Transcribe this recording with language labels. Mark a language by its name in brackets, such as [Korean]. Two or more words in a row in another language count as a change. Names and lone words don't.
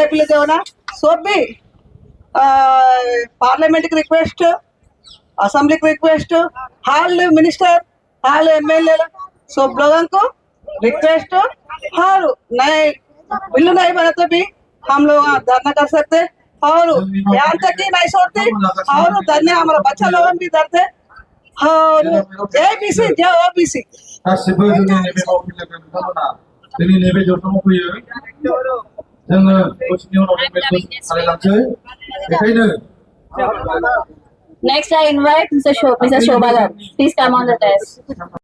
[Hindi] बिल देना सब भी पार्लियामेंट की रिक्वेस्ट असेंबली को रिक्वेस्ट, हाल मिनिस्टर, हाल एमएलए सब लोगों को रिक्वेस्ट, और नए बिल्लू नहीं बने तो भी हम लोग वहाँ धरना कर सकते, और यहाँ तक ही नहीं छोड़ते, और धरने हमारा बच्चा लोगों भी धरते, और एबीसी जो ओबीसी [Bodo] गासिबो जोंनि नैबे मावफुंजोबो बिथांमोना जोंनि नैबे जथुमाव फैयो जोङो दसेनि उनाव बे फालिलांसै बेखायनो [English] Next, I invite Mr. Shobha Garu. Please come on the desk.